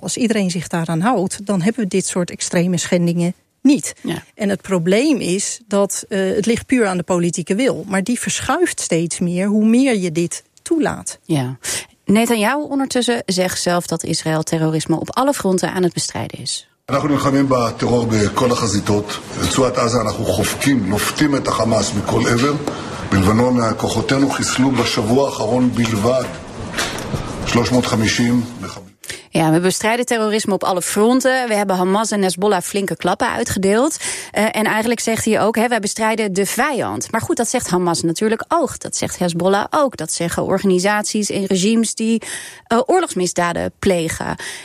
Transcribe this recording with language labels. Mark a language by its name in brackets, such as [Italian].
[Dutch] Als iedereen zich daaraan houdt, dan hebben we dit soort extreme schendingen niet. Ja. En het probleem is dat het ligt puur aan de politieke wil. Maar die verschuift steeds meer hoe meer je dit toelaat. Ja. Netanyahu ondertussen zegt zelf dat Israël terrorisme op alle fronten aan het bestrijden is. [Hebrew] אנחנו נלחמים בטרור בכל החזיתות. רצועת עזה אנחנו חופקים, נופתים את החמאס מכל עבר. בלבנון כוחותינו חיסלו בשבוע האחרון בלבד 350. [Dutch] Ja, we bestrijden terrorisme op alle fronten. We hebben Hamas en Hezbollah flinke klappen uitgedeeld. En eigenlijk zegt hij ook, wij bestrijden de vijand. Maar goed, dat zegt Hamas natuurlijk ook. Dat zegt Hezbollah ook. Dat zeggen organisaties en regimes die oorlogsmisdaden plegen.